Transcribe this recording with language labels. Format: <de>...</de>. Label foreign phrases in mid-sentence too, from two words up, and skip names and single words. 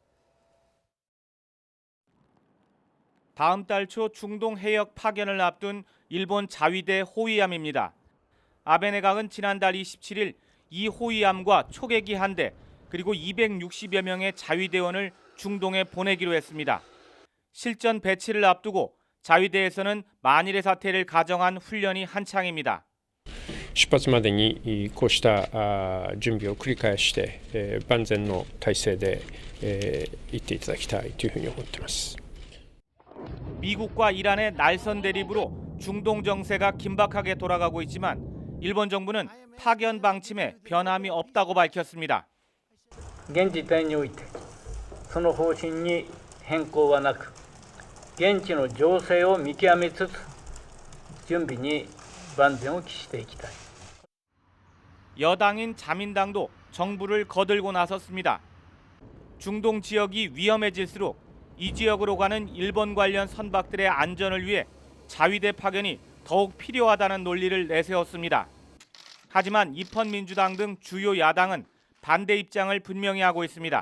<ko>다음 달 초 중동 해역 파견을 앞둔 일본 자위대 호위함입니다. 아베 내각은 지난달 27일 이 호위함과 초계기 한 대 그리고 260여 명의 자위대원을 중동에 보내기로 했습니다. 실전 배치를 앞두고 자위대에서는 만일의 사태를 가정한 훈련이 한창입니다.</ko> <ja>出発までにこうした準備を繰り返して万全の体制で行っていただきたいというふうに思っています。</ja> <ko>미국과 이란의 날선 대립으로 중동 정세가 긴박하게 돌아가고 있지만 일본 정부는 파견 방침에 변함이 없다고 밝혔습니다.</ko> <ja>現時点においてその方針に変更はなく現地の情勢を見極めつつ準備に万全を期していきたい.</ja> <ko>여당인 자민당도 정부를 거들고 나섰습니다. 중동 지역이 위험해질수록 이 지역으로 가는 일본 관련 선박들의 안전을 위해 자위대 파견이 더욱 필요하다는 논리를 내세웠습니다. 하지만 입헌민주당 등 주요 야당은 반대 입장을 분명히 하고 있습니다.</ko>